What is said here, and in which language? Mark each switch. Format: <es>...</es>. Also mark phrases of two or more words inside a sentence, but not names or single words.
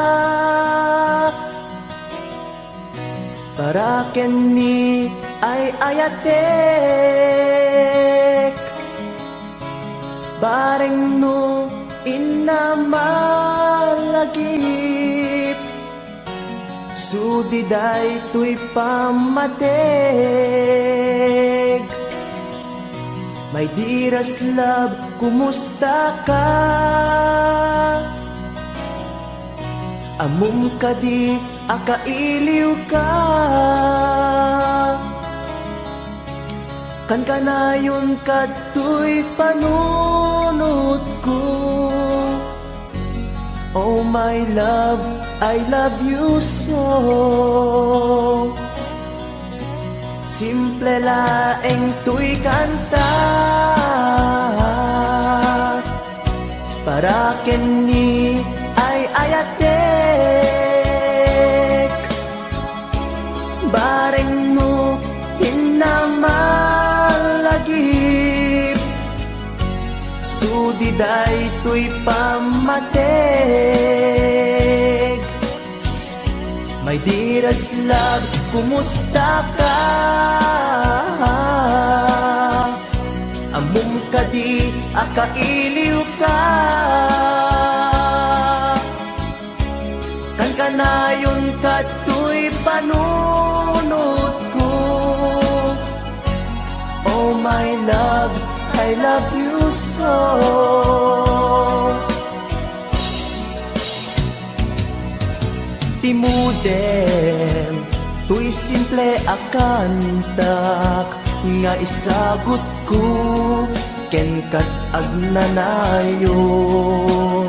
<ilo>para ken ni ay ayatek, bareng no inamalagip, sudiday tuy pamateg.</ilo> <en>My dearest love,</en> <ilo>kumusta ka? Amum ka di, akailiw ka. Kan kanayon kadtoy panunot ko.</ilo> <en>Oh my love, I love you so.</en> <ilo>Simple laeng tuy kanta, para ken ni ay ayatek, bareng no hinamalagip, sudiday tuy pamateg.</ilo> <en>My dearest love,</en> <ilo>kumusta ka? Amum ka di, akailiw ka. Kan kanayon ka tuy panunod ko.</ilo> <en>Oh my love, I love you so.</en> <ilo>Timudem, tuy simple akantak, nga isagot ko, ken kat agnanayon.</ilo>